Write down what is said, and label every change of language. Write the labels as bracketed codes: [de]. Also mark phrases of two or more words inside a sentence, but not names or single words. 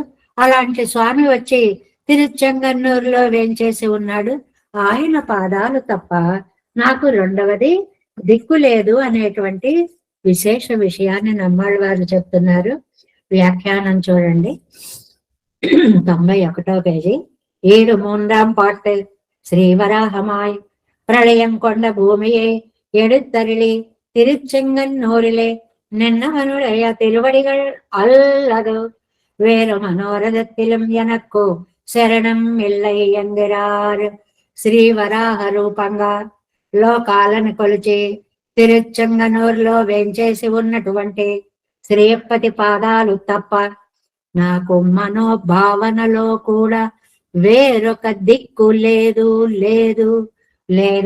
[te] అలాంటి స్వామి వచ్చి తిరుచెంగన్నూరులో వేంచేసి ఉన్నాడు. ఆయన పాదాలు తప్ప నాకు రెండవది దిక్కు లేదు అనేటువంటి విశేష విషయాన్ని నమ్మాళ్ళ వారు చెప్తున్నారు. వ్యాఖ్యానం చూడండి, 91వ పేజీ. [ta] 7 பாட்டு. ஸ்ரீவராகமாய் பிரளயம் கொண்ட பூமியை எடுத்தருளி திருச்செங்கன்னூரிலே நின்னவனுடைய திருவடிகள் அல்லது வேறு மனோரதத்திலும் எனக்கோ శరణం இல்லை என்கிறார். [te] శ్రీవరాహ రూపంగా లోకాలను కొలిచి తిరుచెంగనూరులో వేంచేసి ఉన్నటువంటి శ్రీయప్పతి పాదాలు తప్ప నాకు మనోభావనలో కూడా వేరొక దిక్కు లేదు లేదు లేదు.